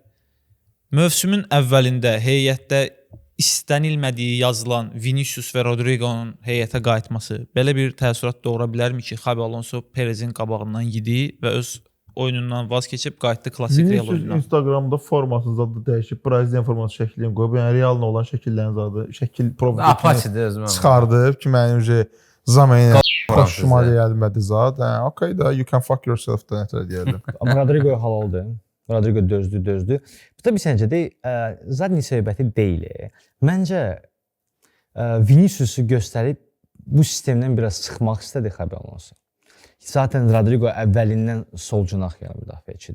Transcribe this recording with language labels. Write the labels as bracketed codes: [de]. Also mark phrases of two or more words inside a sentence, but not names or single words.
[az] Mövsümün əvvəlində heyətdə istənilmədiyi yazılan Vinicius və Rodrigo'nun heyətə qayıtması belə bir təəssürat doğura bilərmi ki, Xabi Alonso Perezin qabağından yedi və öz oyunundan vaz keçib qayıtdı klassik Real oyununa. Instagramda formasız adı dəyişib, Brazilian forması şəklini qoyub, yəni Real'ın olan şəkillərin zadı, şəkil profilini çıxardıb ki, mənim zamanı xoşuma gəlmədi zat. Okay da, [en] you can fuck yourself [az] da nətər deyərdim. Amma Rodrigo'ya halaldır. Rodrigo dözdü. Bu da bir səncə zadni söhbəti deyil. Məncə Vinicius'u göstərib bu sistemdən biraz çıxmaq istədi Xabi Alonso. Zaten Rodrigo əvvəlindən sol cinah yəni müdafiəçidir.